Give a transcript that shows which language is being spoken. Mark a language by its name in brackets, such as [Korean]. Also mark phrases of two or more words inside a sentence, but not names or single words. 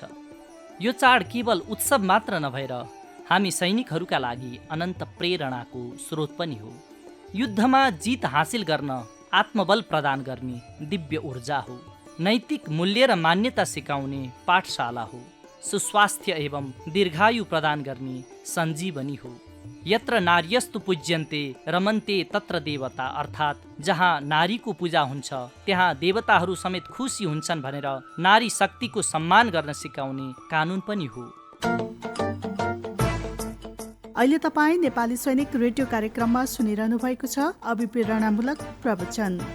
[Nepali] यो चाड केवल उत्सव मात्र नभएर हामी सैनिकहरूका लागि अनन्त प्रेरणाको स्रोत पनि हो। युद्धमा जित हासिल गर्न आत्मबल प्रदान गर्ने दिव्य ऊर्जा हो। नैतिक मूल्य र मान्यता सिकाउने पाठशाला हो। सुस्वास्थ्य एवं दीर्घायु प्रदान गर्ने सञ्जीवनी हो। [Sanskrit] यत्र नार्यस्तु पूज्यन्ते रमन्ते तत्र देवता, [Nepali] अर्थात् जहाँ नारीको पूजा हुन्छ त्यहाँ देवताहरू समेत खुसी हुन्छन् भनेर नारी शक्तिको सम्मान गर्न सिकाउने कानुन पनि हो। अहिले तपाईँ नेपाली सैनिक रेडियो कार्यक्रममा सुनिरहनु भएको छ अभिप्रेरणामूलक प्रवचन।